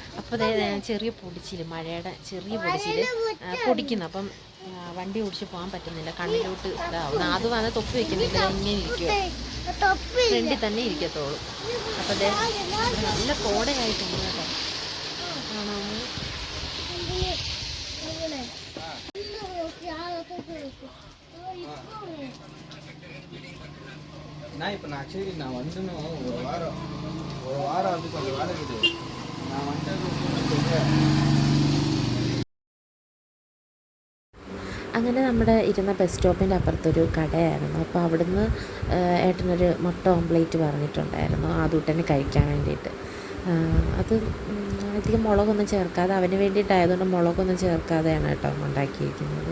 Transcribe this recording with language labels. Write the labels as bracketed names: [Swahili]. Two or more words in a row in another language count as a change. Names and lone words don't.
[Malayalam] അപ്പോൾ ചെറിയ പൊടിച്ചിൽ, മഴയുടെ ചെറിയ പൊടിച്ചിൽ പൊടിക്കുന്നു. അപ്പം വണ്ടി ഓടിച്ച് പോകാൻ പറ്റുന്നില്ല, കണ്ണിലോട്ട് ഇതാവും. അത് വന്ന് തൊപ്പി വെക്കുന്നില്ല, ഇങ്ങനെ ഇരിക്കുക, ഫ്രണ്ടിൽ തന്നെ ഇരിക്കത്തോളൂ. അപ്പോൾ അതെ നല്ല കോടയായിട്ടുണ്ട് കേട്ടോ. ആണോ? [Tamil] நான் இப்போ ஆக்சுவலி நான் வந்துன்னு ஒரு வாரம் வந்து கொஞ்சம் வேலை இருக்குது. நான் வந்துட்டு [Malayalam] അങ്ങനെ നമ്മുടെ ഇരുന്ന ബസ് സ്റ്റോപ്പിൻ്റെ അപ്പുറത്തൊരു കടയായിരുന്നു. അപ്പോൾ അവിടുന്ന് ഏട്ടനൊരു മുട്ട ഓംപ്ലേറ്റ് പറഞ്ഞിട്ടുണ്ടായിരുന്നു ആദൂട്ടന് കഴിക്കാൻ വേണ്ടിയിട്ട്. അത് അധികം മുളകൊന്നും ചേർക്കാതെ, അവന് വേണ്ടിയിട്ടായതുകൊണ്ട് മുളകൊന്നും ചേർക്കാതെയാണ് കേട്ടോ ഉണ്ടാക്കിയിരിക്കുന്നത്.